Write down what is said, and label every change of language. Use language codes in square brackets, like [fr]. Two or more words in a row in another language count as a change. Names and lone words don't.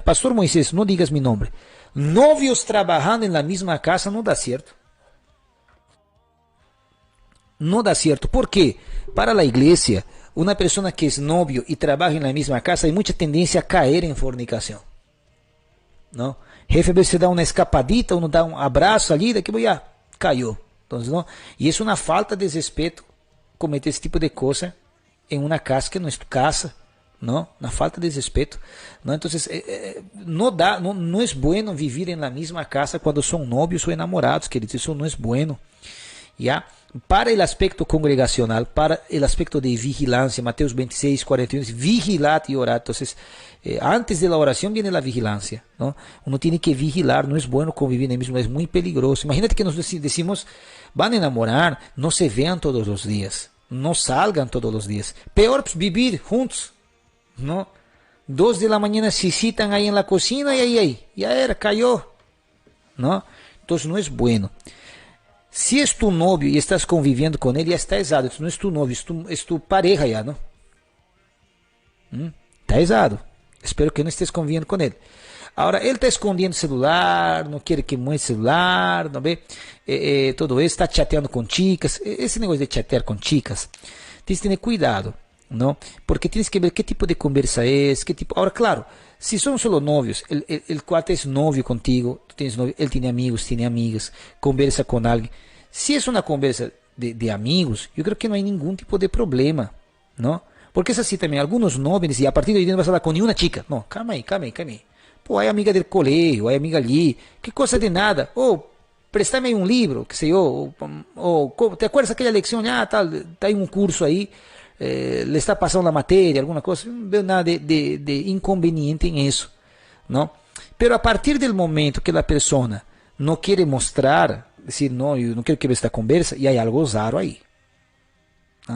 [es] Pastor Moisés, no digas mi nombre. Novios trabajando en la misma casa no da cierto. No da cierto. ¿Por qué? Para la iglesia, una persona que es novio y trabaja en la misma casa hay mucha tendencia a caer en fornicación. ¿no? Jefe a veces da una escapadita, uno da un abrazo ali, daqui ya cayó. Entonces, ¿no? Y es una falta de respeto cometer [pt] esse tipo de coisa em uma casa que não é tu casa, não? Na falta de respeito, não? Então, não é [es] bueno vivir [pt] na mesma casa quando são novios ou enamorados, queridos, isso não é bueno, ¿ya? Para o aspecto congregacional, para o aspecto de vigilância, Mateus 26, 41, vigilad e orad. Então, antes da oração vem a vigilância, não? Uno tem que vigilar, não é bueno convivir mesmo, é muito peligroso. Imagínate que nós decimos, [es] van a enamorar, [pt] não se vean todos os dias, não salgan todos os dias. [es] Peor, pues, vivir juntos, não? [pt] 2 [es] de la mañana se citan [pt] aí na cocina e aí, já era, caiu, não? Então, não é bueno. Se és tu novio e estás conviviendo com ele, já está errado. Não és tu novio, és tu pareja já, não? Está errado. Espero que não estés convivendo com ele. Agora, ele está escondendo o celular, não quer que muestre o celular, não vê? Todo isso, está chateando com chicas. Esse negócio de chatear com chicas, tens que ter cuidado, não? Porque tens que ver que tipo de conversa é, que tipo... Agora, claro, se são só novios, [es] el cuate [pt] é novio contigo, tu tens novio, ele tem amigos, tem amigas, conversa com alguém. Se é uma conversa de amigos, eu creio que não há nenhum tipo de problema, não? [es] Porque es así también, algunos novios, y a partir de hoy no vas a hablar con ninguna chica. No, [pt] calma aí. Pô, [es] hay amiga del colegio, hay amiga allí, que cosa de nada. Préstame un libro, qué sé yo. ¿Te acuerdas aquella lección? Tal, hay un curso ahí, le está pasando la materia, alguna cosa. No veo nada de inconveniente en eso, ¿no? Pero a partir del momento que la persona no quiere mostrar, decir, no, yo no quiero que vea esta conversa, y hay algo raro ahí, ¿no?